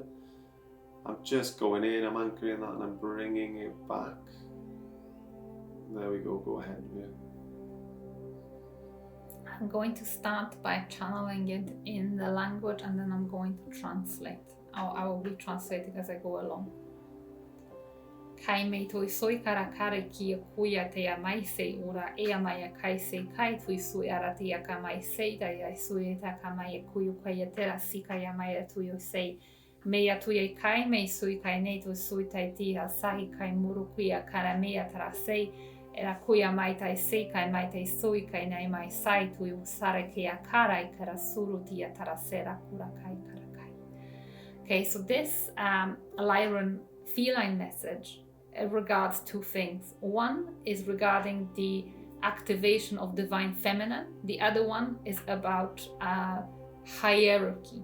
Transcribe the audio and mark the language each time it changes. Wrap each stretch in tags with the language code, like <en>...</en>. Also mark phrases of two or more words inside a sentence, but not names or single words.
<en>I'm just going in, I'm anchoring that, and I'm bringing it back. There we go, go ahead. Yeah. I'm going to start by channeling it in the language, and then I'm going to translate. I will be translating as I go along. Kai mei toi soi kara kare ki a kuia te a mai sei ora e a mai a kai sei kai tui sui ara te a ka mai sei dai ai sui e ta ka mai a kuiu kai a tera si kai a mai a tui o sei. Mei a tui e kai mei sui kai nei tui sui tai ti a sahi kai muru kuia kara mei a tara sei. Era kuia mai tai sei kai mai tai sui kai nei mai sai tui o sare ki a karai kara suru ti a tara sera kura kai kara kai. Okay, so this Lyran feline message regards two things. One is regarding the activation of divine feminine. The other one is about hierarchy.</en>